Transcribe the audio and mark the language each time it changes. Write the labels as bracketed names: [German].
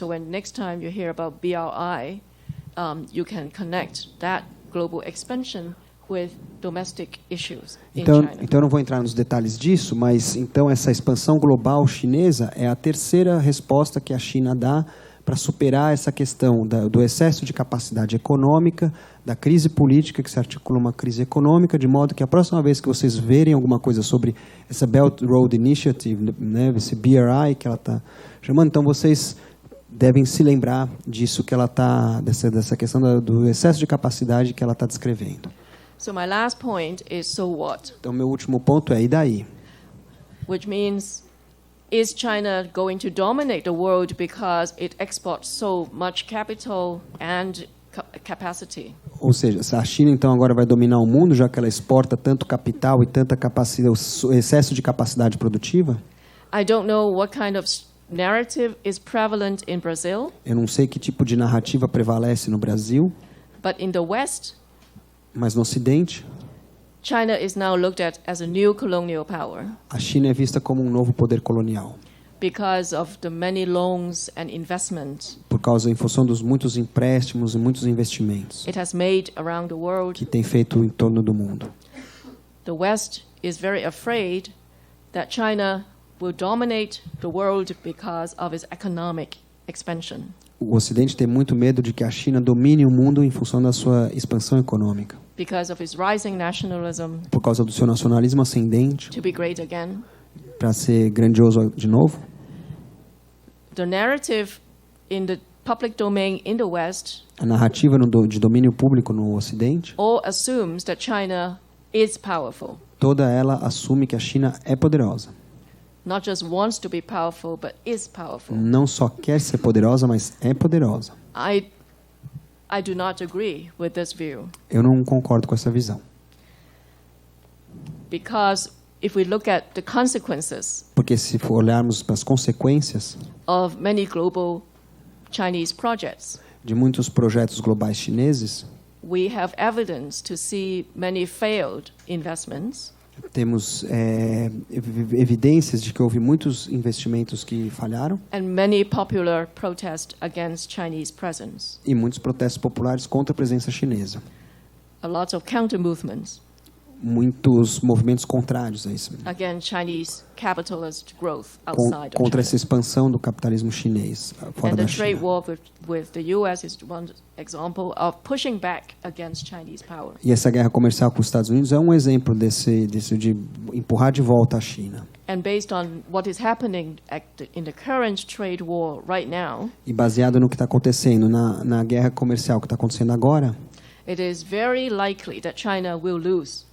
[English] So when next time you hear about BRI, you can connect that global expansion with domestic issues in China. [Portuguese] Então eu não vou entrar nos detalhes disso, mas então essa expansão global chinesa é a terceira resposta que a China dá para superar essa questão do excesso de capacidade econômica, da crise política que se articula uma crise econômica, de modo que a próxima vez que vocês verem alguma coisa sobre essa Belt Road Initiative, né, esse BRI que ela está chamando, então vocês devem se lembrar disso que ela está dessa questão do excesso de capacidade que ela está descrevendo. [English] So my last point is so what? [Portuguese] Então meu último ponto é e daí? [English] Which means is China going to dominate the world because it exports so much capital and capacity? [Portuguese] Ou seja, a China então agora vai dominar o mundo já que ela exporta tanto capital e tanta capacidade, o excesso de capacidade produtiva? [English] I don't know what kind of narrative is prevalent in Brazil. [Portuguese] Eu não sei que tipo de narrativa prevalece no Brasil. [English] But in the West, [Portuguese] mas no Ocidente, [English] China is now looked at as a new colonial power. [Portuguese] A China é vista como novo poder colonial. [English] Because of the many loans and investments. [Portuguese] Por causa em função dos muitos empréstimos e muitos investimentos. [English] It has made around the world. [Portuguese] Que tem feito em torno do mundo. [English] The West is very afraid that China will dominate the world because of its economic expansion. [Portuguese] O Ocidente tem muito medo de que a China domine o mundo em função da sua expansão econômica. [English] Because of its rising nationalism. [Portuguese] Por causa do seu nacionalismo ascendente. [English] To be great again. [Portuguese] Para ser grandioso de novo. [English] The narrative in the public domain in the West. [Portuguese] A narrativa de domínio público no Ocidente. [English] All assumes that China is powerful. [Portuguese] Toda ela assume que a China é poderosa. [English] Not just wants to be powerful, but is powerful. [Portuguese] Não só quer ser poderosa, mas é poderosa. [English] I do not agree with this view. [Portuguese] Eu não concordo com essa visão. [English] Because if we look at the consequences [Portuguese] Porque se for olharmos para as consequências [English] of many global Chinese projects, [Portuguese] de muitos projetos globais chineses, [English] we have evidence to see many failed investments [Portuguese] temos evidências de que houve muitos investimentos que falharam [English] and many popular protests against Chinese presence. [Portuguese] e muitos protestos populares contra a presença chinesa. [English] A lot of counter movements [Portuguese] Muitos movimentos contrários a isso, [English] against Chinese capitalist growth outside of [Portuguese] contra [English] China. [Portuguese] essa expansão do capitalismo chinês fora [English] And [Portuguese] da [English] the trade [Portuguese] China. [English] war with the U.S. is one example of pushing back against Chinese power. [Portuguese] E essa guerra comercial com os Estados Unidos é um exemplo desse de empurrar de volta a China. [English] And based on what is happening in the current trade war right now, [Portuguese] E baseado no que está acontecendo na guerra comercial que está acontecendo agora, [English] it is very likely that China will lose